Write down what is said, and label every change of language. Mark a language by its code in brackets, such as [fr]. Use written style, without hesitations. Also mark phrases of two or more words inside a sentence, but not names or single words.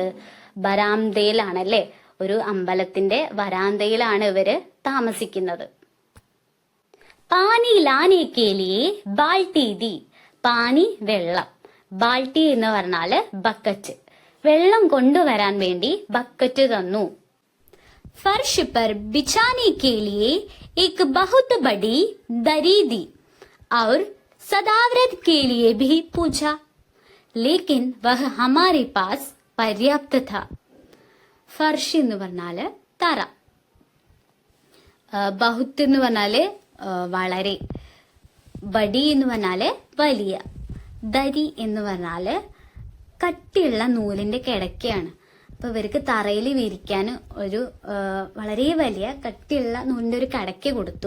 [ml] ബരാന്തയിലാണല്ലേ, ഒരു അമ്പലത്തിന്റെ വരാന്തയിലാണ് ഇവര് താമസിക്കുന്നത്. [hi] पानी लाने के लिए बाल्टी दी. [ml] പാനി വെള്ളം, ബാൽട്ടി എന്ന് പറഞ്ഞാല് ബക്കറ്റ്, വെള്ളം കൊണ്ടുവരാൻ വേണ്ടി ബക്കറ്റ് തന്നു. [hi] ഫർഷ് पर बिछाने के लिए एक बहुत बड़ी दरी दी और सदाव्रत के लिए भी पूछा, लेकिन वह हमारे पास पर्याप्त था. [ml] ഫർഷ് എന്ന് പറഞ്ഞാല് തറ, ബഹുത്ത് എന്ന് പറഞ്ഞാല് വളരെ, ബഡി എന്ന് പറഞ്ഞാല് വലിയ, ദരി എന്ന് പറഞ്ഞാല് കട്ടിയുള്ള നൂലിന്റെ കിടക്കയാണ്. അപ്പൊ ഇവർക്ക് തറയിൽ വിരിക്കാൻ ഒരു വളരെ വലിയ കട്ടിയുള്ള നൂലിന്റെ ഒരു കിടക്ക കൊടുത്തു.